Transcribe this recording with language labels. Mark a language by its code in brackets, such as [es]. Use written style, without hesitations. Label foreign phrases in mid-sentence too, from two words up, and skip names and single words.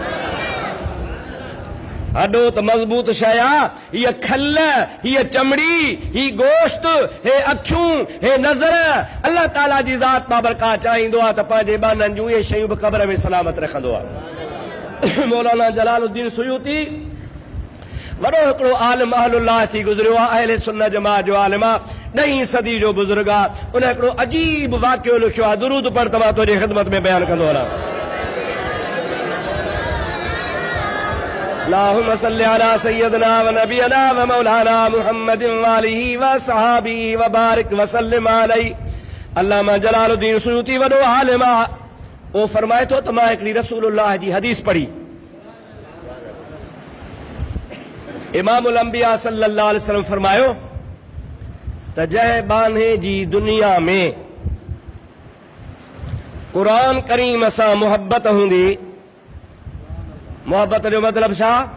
[sd] हॾो त मज़बूत शइ आहे, हीअ खल, हीअ चमड़ी, ही गोश्त, हे अखियूं, हे नज़र, अल्लाह ताला जी ज़ात बाबरकात चाहींदो आहे त पंहिंजे बाननि जूं इहे शयूं बि क़ब्र में सलामत रखंदो आहे। मौलाना जलालुद्दीन सुयूती वॾो हिकिड़ो आलिम अहलुल्लाह थी गुज़रियो आहे, अहले सुन्नत जमात जो आलिम आहे, 10वीं सदी जो बुज़ुर्ग आहे। उन हिकिड़ो अजीब वाक़ियो लिखियो आहे, दुरूद पढ़ त मां तुंहिंजी ख़िदमत में बयानु कंदो वञा। [ar] اللهم صل على سيدنا ونبينا ومولانا محمد وآله وصحابه وبارك وسلم عليه. [sd] अल्लामा जलालुद्दीन सुयूती वॾो आलिम आहे, उहो फरमाए थो त मां हिकिड़ी रसूलुल्लाह जी हदीस पढ़ी। इमामुल अंबिया [ar] صلى الله عليه وسلم [sd] फरमायो त जंहिं बाने जी दुनिया में क़ुरान करीम सां मुहबत हूंदी, मोहब्बत जो मतलब छा,